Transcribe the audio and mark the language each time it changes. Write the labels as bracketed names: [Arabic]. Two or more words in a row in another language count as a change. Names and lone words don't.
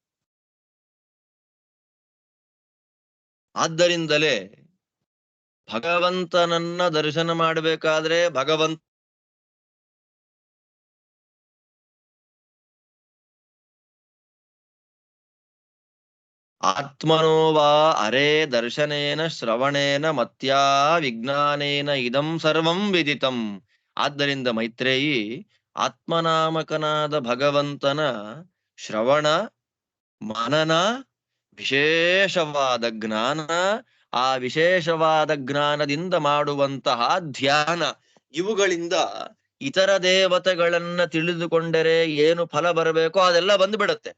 [Kannada] ಆದ್ದರಿಂದಲೇ ಭಗವಂತನನ್ನ ದರ್ಶನ ಮಾಡಬೇಕಾದ್ರೆ [Sanskrit] ಆತ್ಮನೋ ವಾ ಅರೇ ದರ್ಶನೇನ ಶ್ರವಣೇನ ಮತ್ಯಾ ವಿಜ್ಞಾನೇನ ಇದಂ ಸರ್ವಂ ವಿದಿತಂ. [Kannada] ಆದ್ದರಿಂದ ಮೈತ್ರೇಯಿ, ಆತ್ಮನಾಮಕನಾದ ಭಗವಂತನ ಶ್ರವಣ ಮನನ, ವಿಶೇಷವಾದ ಜ್ಞಾನ, ಆ ವಿಶೇಷವಾದ ಜ್ಞಾನದಿಂದ ಮಾಡುವಂತಹ ಧ್ಯಾನ, ಇವುಗಳಿಂದ ಇತರ ದೇವತೆಗಳನ್ನ ತಿಳಿದುಕೊಂಡರೆ ಏನು ಫಲ ಬರಬೇಕೋ ಅದೆಲ್ಲ ಬಂದ್ಬಿಡತ್ತೆ.